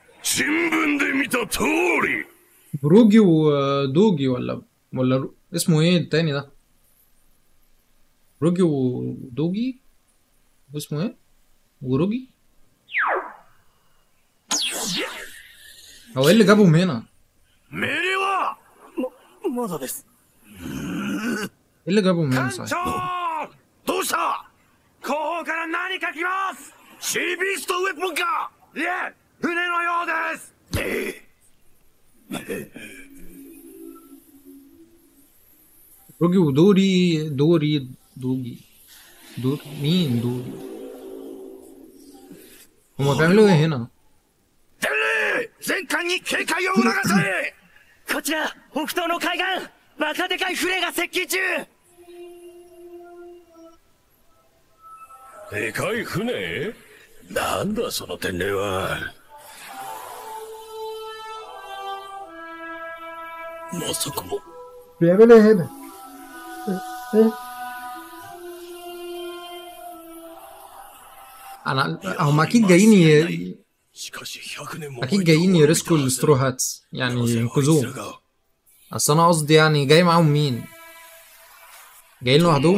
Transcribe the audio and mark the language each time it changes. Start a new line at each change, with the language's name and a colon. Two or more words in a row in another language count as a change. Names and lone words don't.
Japanese: 新聞で見た通り。
Arabic: بروجي ودوجي ولا اسمه ايه التاني ده؟ بروجي ودوجي، اسمه ايه؟ وروجي. هو ايه اللي جابهم هنا؟
Japanese: 命令はまだです。
Arabic: ايه اللي جابهم هنا
Japanese: 艦長
Arabic: صحيح؟
Japanese: どうした後方から何か来ますシービーストウェポンかいえ船のようです
Arabic: روجي ودوري دوجي مين دوري؟ هما بيعملوا ايه هنا؟
Japanese: 伝令全艦に警戒を促せこちら、北東の海岸、バカでかい船が接近中。でかい船なんだその伝令はまさかも
Arabic: بيعملوا ايه هنا؟ انا هم اكيد جايين
Japanese: しかし100年も
Arabic: اكيد جايين يرسكوا السترو هاتس يعني ينقذوهم. اصل انا قصدي يعني جاي معاهم مين؟ جايين لوحدهم؟